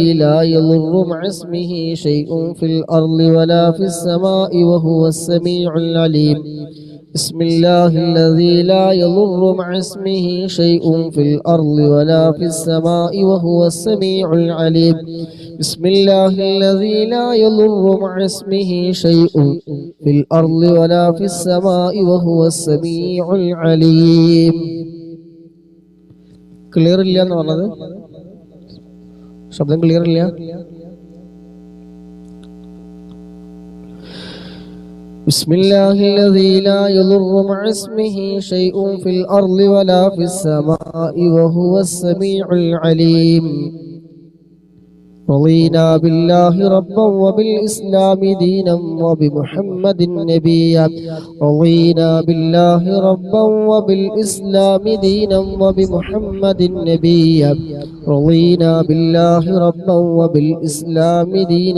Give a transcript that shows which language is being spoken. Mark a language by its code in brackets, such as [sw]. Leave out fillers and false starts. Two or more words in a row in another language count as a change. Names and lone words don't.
[ar] لا يضر مع اسمه شيء في الأرض ولا في السماء وهو السميع العليم بسم الله الذي لا يضر مع اسمه شيء في الأرض ولا في السماء وهو السميع العليم بسم الله الذي لا يضر مع اسمه شيء في الأرض ولا في السماء وهو السميع العليم [ml] ക്ലിയർ ഇല്ല എന്ന് പറഞ്ഞത് ശബ്ദം ക്ലിയർ ഇല്ല [ar] بسم الله الذي لا يضر مع اسمه شيء في الأرض ولا في السماء وهو السميع العليم رضينا بالله ربا وبالإسلام دينا وبمحمد نبيا رضينا بالله ربا وبالإسلام دينا وبمحمد نبيا رضينا بالله ربا وبالإسلام دينا